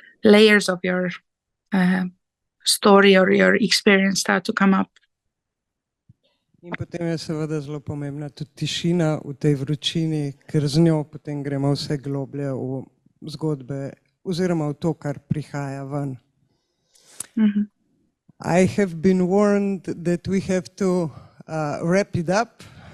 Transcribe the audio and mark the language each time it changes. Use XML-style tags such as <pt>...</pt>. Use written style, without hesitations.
<en>layers of your story or your experience start to come up.</en> <sl>In potem je seveda zelo pomembna tudi tišina v tej vročini, ker z njo potem gremo vse globlje v zgodbe oziroma v to, kar prihaja ven.</sl> <en>I have been warned that we have to wrap it up.</en>